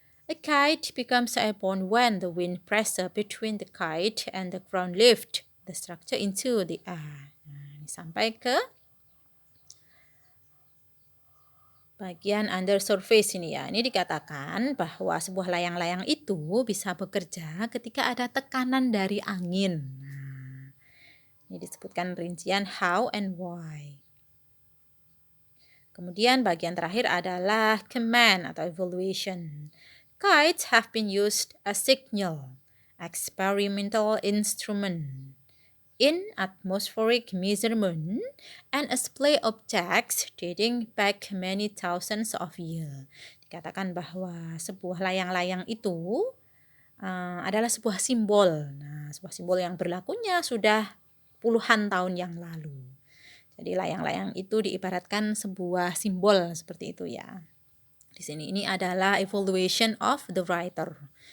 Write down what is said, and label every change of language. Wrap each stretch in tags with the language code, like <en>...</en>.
<en>A kite becomes airborne when the wind pressure between the kite and the ground lift the structure into the air.</en> <id>Nah, ini sampai ke bagian under surface ini ya. Ini dikatakan bahwa sebuah layang-layang itu bisa bekerja ketika ada tekanan dari angin. Nah, ini disebutkan rincian</id> <en>how and why.</en> <id>Kemudian bagian terakhir adalah command atau evaluation.</id> <en>Kites have been used as signal, experimental instrument in atmospheric measurement and as play objects dating back many thousands of years.</en> <id>Dikatakan bahwa sebuah layang-layang itu adalah sebuah simbol. Nah, sebuah simbol yang berlakunya sudah puluhan tahun yang lalu. Jadi layang-layang itu diibaratkan sebuah simbol seperti itu ya. Di sini ini adalah</id> <en>evaluation of the writer.</en>